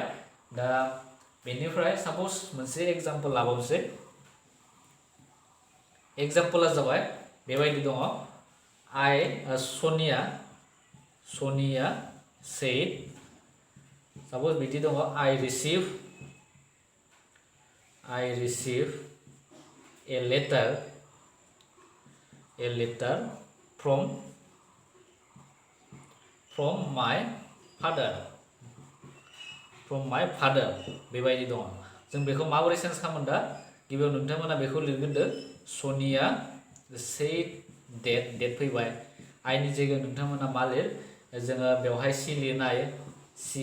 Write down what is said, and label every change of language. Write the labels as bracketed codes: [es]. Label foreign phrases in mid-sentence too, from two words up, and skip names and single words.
[brx] दा बेनिफ्राय साप'ज मोनसे एग्जाम्पल लाबावनोसै। एग्जाम्पला जाबाय बेबायदि दङ सनिया said साप'ज बिदि दङ [en] I receive a letter from my father [brx] बेबायदि दङ। जों बेखौ माबोरै चेन्ज खालामो दा गिबियाव नोंथांमोना बेखौ लिरग्रोदो सनिया said डेट फैबाय। आइनि जायगायाव नोंथांमोना मा लिर जोङो बेवहाय सि लिरनो हायो सि।